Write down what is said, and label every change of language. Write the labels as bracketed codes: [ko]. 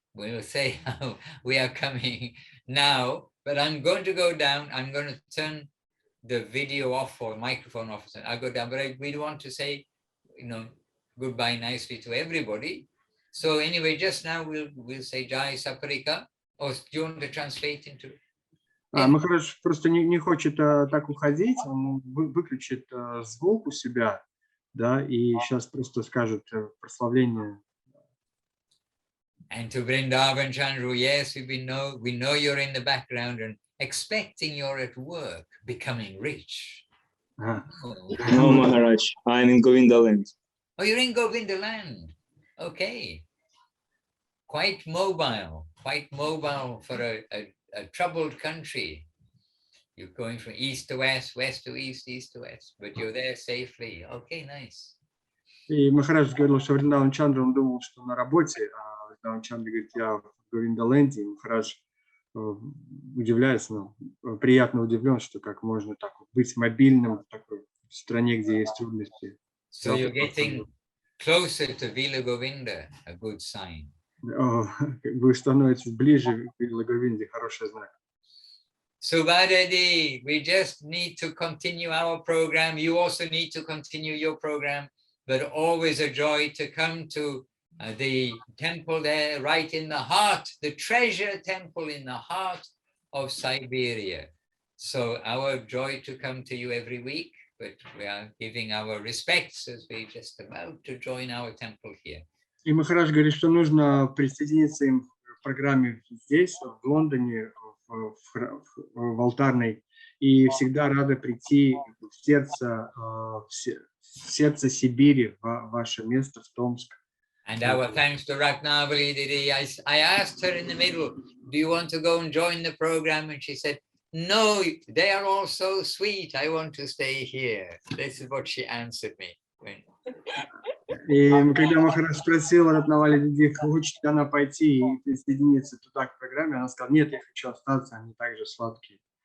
[en] We'll say how we are coming now, but I'm going to go down. I'm going to turn the video off or microphone off. I'll go down, but we want to say, goodbye nicely to everybody. So anyway, just now we'll say Jai Saparika, or do you want to translate into? [ru] Махарадж просто не хочет так уходить, он выключит звук у себя, да, и сейчас просто скажет прославление. [en] And to Vrindavan Chandru, yes, we know you're in the background and expecting you're at work, becoming rich. No, Maharaj, I'm in Govindaland. Oh, you're in Govindaland. Okay. Quite mobile for a troubled country. You're going from east to west, west to east, east to west, but you're there safely. Okay, nice. [ru] И Махарадж говорил, что Вриндаван Чандра, он думал, что на работе, а Вриндаван Чандра говорит, я в Говиндаленде. И Махарадж удивляется, приятно удивлен, что как можно так быть мобильным в такой стране, где есть трудности. [en] So you're getting closer to Vila Govinda, a good sign. [ru] Вы становитесь ближе к Вила Говинде, хороший знак. [en] Subhadadi, we just need to continue our program. You also need to continue your program, but always a joy to come to the temple there, right in the heart, the treasure temple in the heart of Siberia. So our joy to come to you every week, but we are giving our respects as we just about to join our temple here. [ru] И Махарадж говорит, что нужно присоединиться им в программе здесь, в Лондоне, в алтарной, и всегда рады прийти в сердце Сибири, в ваше место, в Томск. [en] And our thanks to Ratnavali Didi. I asked her in the middle, do you want to go and join the program? And she said, no, they are all so sweet. I want to stay here. This is what she answered me. [ru] И когда Махарадж спросил Ратнавали Диди, хочет ли она пойти и присоединиться туда к программе, она сказала, нет, я хочу остаться, они также сладкие.